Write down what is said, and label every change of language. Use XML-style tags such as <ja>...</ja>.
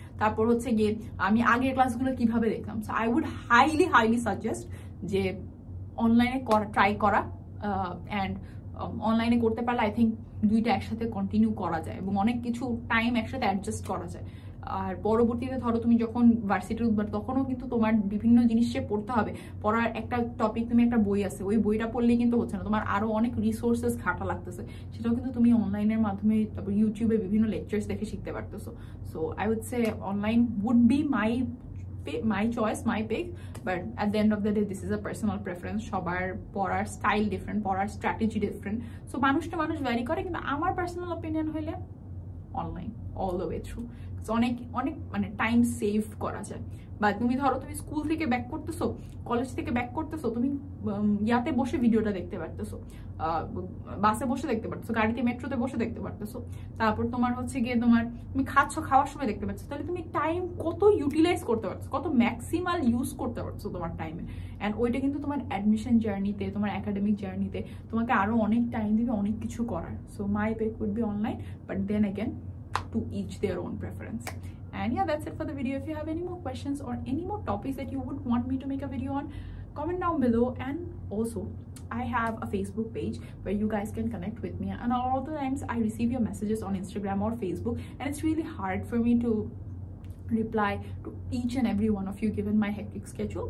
<bn>তারপর হচ্ছে গিয়ে আমি আগের ক্লাসগুলো কিভাবে দেখতাম।</bn> <en>so I would highly suggest</en> <bn>যে অনলাইনে ট্রাই করা, অ্যান্ড অনলাইনে করতে পারলে আই থিঙ্ক দুইটা একসাথে কন্টিনিউ করা যায় এবং অনেক কিছু টাইম একসাথে অ্যাডজাস্ট করা যায়। আর পরবর্তীতে ধরো তুমি যখন ভার্সিটি উঠবে তখনও কিন্তু তোমার বিভিন্ন জিনিস পড়তে হবে। পড়ার একটা টপিক, তুমি একটা বই আছে ওই বইটা পড়লেই কিন্তু হচ্ছে না, তোমার আরো অনেক রিসোর্সেস ঘাটা লাগতেছে, সেটাও কিন্তু তুমি অনলাইনের মাধ্যমে তারপর ইউটিউবে বিভিন্ন লেকচার্স দেখে শিখতে পারতেছো।</bn> <en>So I would say online would be my choice, my pick, but at the end of the day this is a personal preference.</en> <bn>সবার পড়ার স্টাইল ডিফারেন্ট, পড়ার স্ট্র্যাটেজি ডিফারেন্ট, সো মানুষ টু মানুষ ভ্যারি করে। কিন্তু আমার পার্সোনাল অপিনিয়ন হইলে</bn> <en>Online all the way through.</en> <bn>অনেক অনেক মানে টাইম সেভ করা যায়। বা তুমি ধরো তুমি স্কুল থেকে ব্যাক করতেছো, কলেজ থেকে ব্যাক করতেছো, তুমি ইয়াতে বসে ভিডিওটা দেখতে পারতেছো, বাসে বসে দেখতে পারতেছো, গাড়িতে মেট্রোতে বসে দেখতে পারতেছো, তারপর তোমার হচ্ছে গিয়ে তুমি খাওয়ার সময় দেখতে পাচ্ছ। তাহলে তুমি টাইম কত ইউটিলাইজ করতে পারছো, কত ম্যাক্সিমাল ইউজ করতে পারছো তোমার টাইমে। অ্যান্ড ওইটা কিন্তু তোমার অ্যাডমিশন জার্নিতে, তোমার একাডেমিক জার্নিতে তোমাকে আরো অনেক টাইম দিবে অনেক কিছু করার।</bn> <en>So my pick would be online, but then again to each their own preference. And yeah, that's it for the video. If you have any more questions or any more topics that you would want me to make a video on, comment down below. And also I have a Facebook page where you guys can connect with me, and all the times I receive your messages on Instagram or Facebook, and it's really hard for me to reply to each and every one of you given my hectic schedule.</en>